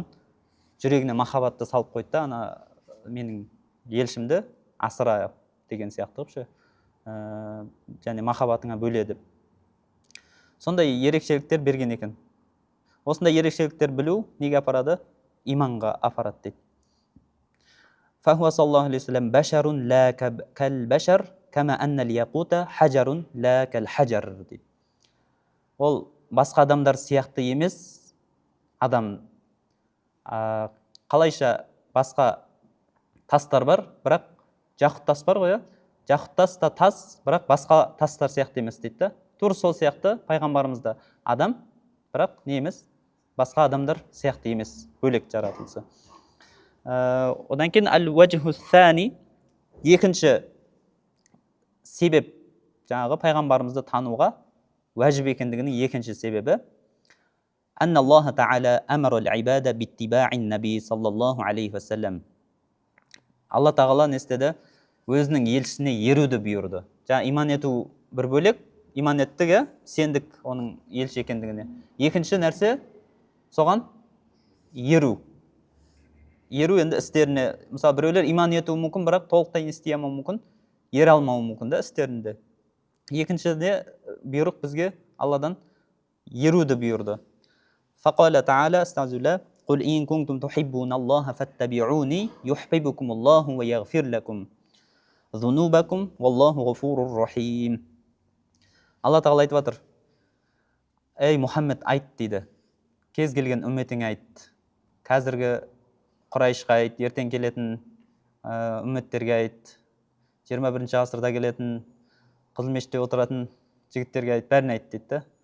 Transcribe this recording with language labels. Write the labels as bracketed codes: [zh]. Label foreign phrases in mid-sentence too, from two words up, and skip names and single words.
[kk] Жүрегіне махаббатты салып қойды да, ана менің елшімді асыра деген сияқты қылып ше. Және махаббатыңа бөле деп. Сондай ерекшеліктер берген екен. Осындай ерекшеліктер білу неге апарады? Иманға апарады дейді. [ar] فهو صلى الله عليه وسلم بشر لا كالبشر كما أن الياقوت حجر لا كالحجر дейді. [kk] Ол басқа адамдар сияқты емес адам. Қалайша басқа тастар бар, бірақ жақұт тас бар ғой, жақұт тас та тас, бірақ басқа тастар сияқты емес дейді да. Тура сол сияқты пайғамбарымызда адам, бірақ не емес? Басқа адамдар сияқты емес, бөлек жаратылысы. Одан кейін [ar] الوجه الثاني, [kk] екінші себеп, жаңағы пайғамбарымызды тануға уәжіп екендігінің екінші себебі [ar] أن الله تعالى أمر العباد باتباع النبي صلى الله عليه وسلم. [kk] Алла тағала не істеді? Өзінің елшісіне еруді бұйырды. Жаңа иман ету бір бөлек, иман еттігі сендік оның елші екендігіне. Екінші нәрсе соған еру. Еру енді істеріне, мысалы біреулер иман етуі мүмкін, бірақ толықтай істей алмауы мүмкін, ере алмауы мүмкін да істерінде. Екіншіде бұйрық бізге Алладан еруді бұйырды. [ar] فقال تعالى أستغفر الله قل إن كنتم تحبون الله فاتبعوني يحببكم الله ويغفر لكم ذنوبكم والله غفور رحيم. [kk] Алла тағала айтып жатыр: ей Мұхаммед, айт дейді, кез келген үмметіңе айт, қазіргі Құрайшқа айт, ертең келетін үмметтерге айт, 21-ші ғасырда келетін Қызыл мешітте отыратын жігіттерге айт, бәріне айт дейді.